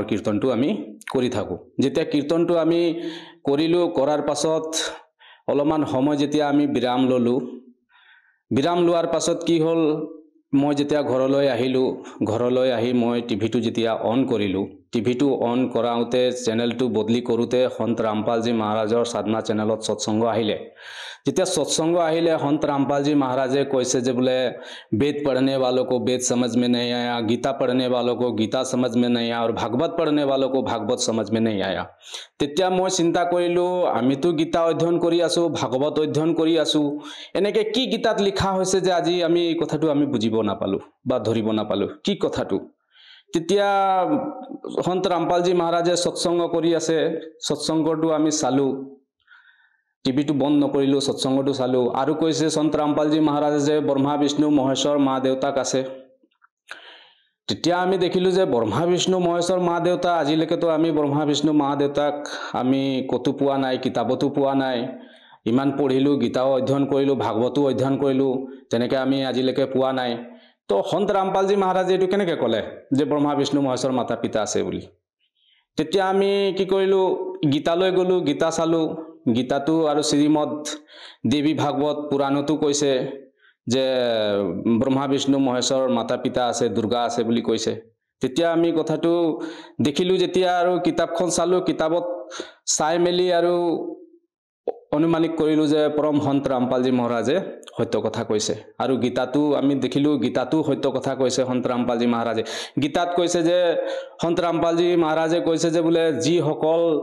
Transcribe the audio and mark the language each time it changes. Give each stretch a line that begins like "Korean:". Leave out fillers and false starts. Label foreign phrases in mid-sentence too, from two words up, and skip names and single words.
Assamese: কীৰ্তনটো আমি কৰি থাকোঁ যেতিয়া কীৰ্তনটো আমি কৰিলোঁ কৰাৰ পাছত অলপমান সময় যেতিয়া আমি বিৰাম ল'লোঁ বিৰাম লোৱাৰ পাছত কি হ'ল মই যেতিয়া ঘৰলৈ আহিলোঁ ঘৰলৈ আহি মই টিভিটো যেতিয়া অন কৰিলোঁ টিভিটো অন কৰাওঁতে চেনেলটো বদলি কৰোঁতে সন্ত ৰামপালজী মহাৰাজৰ সাধনা চেনেলত সৎসংগ আহিলে যেতিয়া সৎসংগ আহিলে সন্ত रामपाल महाराजे কৈছে যে বোলে
Hindi: वेद पढ़ने वालों को वेद समझ में नहीं आया गीता पढ़ने वालों को गीता समझ में नहीं आया और भागवत पढ़ने वालों को भागवत समझ में नहीं आया
Assamese: তেতিয়া মই চিন্তা কৰিলোঁ আমিতো গীতা অধ্যয়ন কৰি আছোঁ ভাগৱত অধ্যয়ন কৰি আছোঁ এনেকৈ কি গীতাত লিখা হৈছে যে আজি আমি এই কথাটো আমি বুজিব নাপালোঁ বা ধৰিব নাপালোঁ কি কথাটো তেতিয়া সন্ত रामपालजी महाराजे সৎসংগ কৰি আছে সৎসংগটো আমি চালোঁ টিভিটো বন্ধ নকৰিলোঁ সৎসংগটো চালোঁ আৰু কৈছে সন্ত रामपालजी महाराजे যে ব্ৰহ্মা বিষ্ণু মহেশ্বৰ মা দেউতাক আছে তেতিয়া আমি দেখিলোঁ যে ব্ৰহ্মা বিষ্ণু মহেশ্বৰ মা দেউতা আজিলৈকেতো আমি ব্ৰহ্মা বিষ্ণু মা দেউতাক আমি কতো পোৱা নাই কিতাপতো পোৱা নাই ইমান পঢ়িলোঁ গীতাও অধ্যয়ন কৰিলোঁ ভাগৱতো অধ্যয়ন কৰিলোঁ তেনেকৈ আমি আজিলৈকে পোৱা নাই তো সন্ত रामपालजी महाराजे এইটো কেনেকৈ ক'লে যে ব্ৰহ্মা বিষ্ণু মহেশ্বৰ মাতা পিতা আছে বুলি তেতিয়া আমি কি কৰিলোঁ গীতালৈ গ'লোঁ গীতা চালোঁ গীতাটো আৰু শ্ৰীমদ দেৱী ভাগৱত পুৰাণতো কৈছে যে ব্ৰহ্মা বিষ্ণু মহেশ্বৰ মাতা পিতা আছে দুৰ্গা আছে বুলি কৈছে তেতিয়া আমি কথাটো দেখিলোঁ যেতিয়া আৰু কিতাপখন চালোঁ কিতাপত চাই মেলি আৰু অনুমানিক কৰিলোঁ যে পৰম সন্ত रामपालजी মহাৰাজে সত্য কথা কৈছে আৰু গীতাটো আমি দেখিলোঁ গীতাটো সত্য কথা কৈছে সন্ত रामपालजी মহাৰাজে গীতাত কৈছে যে সন্ত रामपालजी মহাৰাজে কৈছে যে বোলে যিসকল